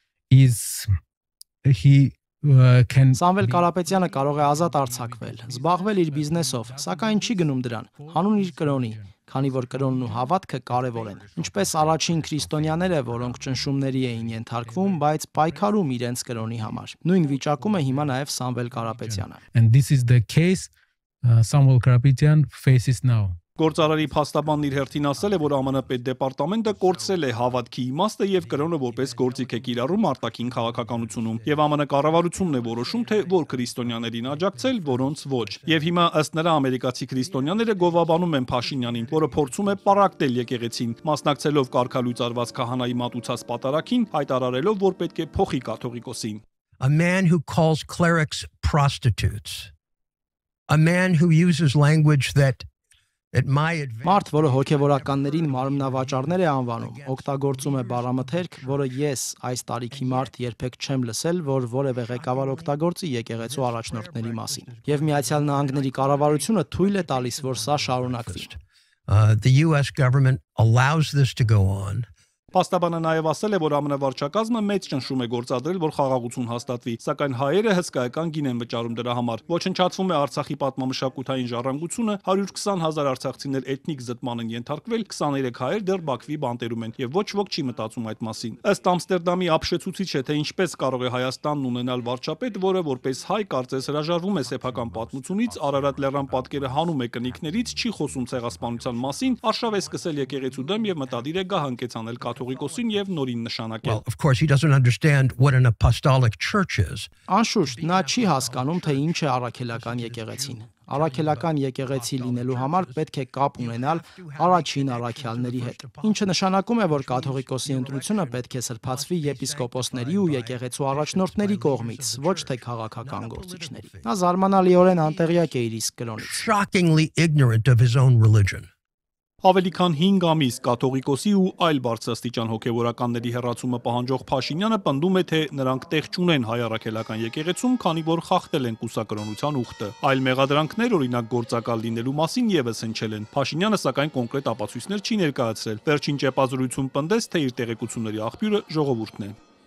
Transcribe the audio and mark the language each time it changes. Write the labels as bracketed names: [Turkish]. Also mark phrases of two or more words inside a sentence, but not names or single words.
[Armenian] Սամվել Կարապետյանը կարող է ազատ արձակվել, զբաղվել իր բիզնեսով, սակայն չի գնում դրան, հանուն իր կրոնի, քանի որ կրոնն ու հավատքը կարևոր են։ Ինչպես առաջին քրիստոնյաները, որոնք ճնշումների էին ենթարկվում, բայց պայքարում իրենց կրոնի համար։ Նույն վիճակում է հիմա նաև Սամվել Կարապետյանը։ [English] And this is the case Samuel Karapetyan faces now. [Armenian] Գործարարի փաստաբանն իր հերթին ասել է, որ ԱՄՆ պետդեպարտամենտը կորցրել է հավատքի իմաստը եւ կրոնը որպես գործիք է կիրառում արտաքին քաղաքականությունում, եւ ԱՄՆ կառավարությունն է որոշում, թե որ քրիստոնյաներին աջակցել, որոնց ոչ։ Եվ հիմա ըստ նրա ամերիկացի քրիստոնյաները գովաբանում են Փաշինյանին, որը փորձում է պառակտել եկեղեցին, մասնակցելով կարգալույծ արված քահանայի մատուցած պատարագին, հայտարարելով, որ պետք է փոխի կաթողիկոսին։ [English] A man who calls clerics prostitutes. A man who uses language that [Armenian] Մարդ, որը հոգևորականներին մարմնավաճառներ է անվանում, օգտագործում է բառամթերք, որը ես այս տարիքի մարդ երբեք չեմ լսել, որ որևէ ղեկավար օգտագործի եկեղեցու առաջնորդների մասին։ Եվ Միացյալ Նահանգների կառավարությունը թույլ է տալիս, որ սա շարունակվի։ [English] The US government allows this to go on. [Armenian] Փաստաբանը նաև ասել է, որ ԱՄՆ վարչակազմը մեծ ճնշում է գործադրել, որ խաղաղություն հաստատվի, սակայն հայերը հսկայական գին են վճարում դրա համար։ Ոչնչացվում է Արցախի պատմամշակութային ժառանգությունը, 120,000 արցախցիներ էթնիկ զտման են ենթարկվել, 23 հայեր դեռ Բաքվի բանտերում են, եւ ոչ ոք չի մտածում այդ մասին։ Ըստ Ամստերդամի ապշեցուցիչ է, թե ինչպես կարող է Հայաստանն ունենալ վարչապետ, որը որպես հայ կարծես հրաժարվում է սեփական պատմությունից, Արարատ լեռան պատկերը հանում է կնիկներից, չի խոսում ցեղասպանության մասին, արշավ է սկսել եկեղեցու դեմ եւ մտադիր է գահանկեցանել եւ նորին նշանակել։ [English] Well, of course he doesn't understand what an apostolic church is. [Armenian] Անշուշտ, նա չի հասկանում, թե ինչ է առաքելական եկեղեցին։ Առաքելական եկեղեցի լինելու համար պետք է կապ ունենալ առաջին առաքյալների հետ, ինչը նշանակում է, որ կաթողիկոսի ընտրությունը պետք է սրբացվի եպիսկոպոսների ու եկեղեցու առաջնորդների կողմից, ոչ թե քաղաքական գործիչների։ Նա զարմանալիորեն անտեղյակ է իր իսկ կրոնից։ [English] Shockingly ignorant of his own religion. [Armenian] Ավելի քան 5 ամիս կաթողիկոսի ու այլ բարձրաստիճան հոգևորականների հեռացումը պահանջող Փաշինյանը պնդում է, թե նրանք տեղ չունեն հայ առաքելական եկեղեցում, քանի որ խախտել են կուսակրոնության ուխտը։ Այլ մեղադրանքներ, օրինակ գործակալ լինելու մասին եւս հնչել են։ Փաշինյանը սակայն կոնկրետ ապացույցներ չի ներկայացրել։ Վերջին ճեպազրույցում պնդեց, թե իր տեղեկությունների աղբյուրը ժողովուրդն է։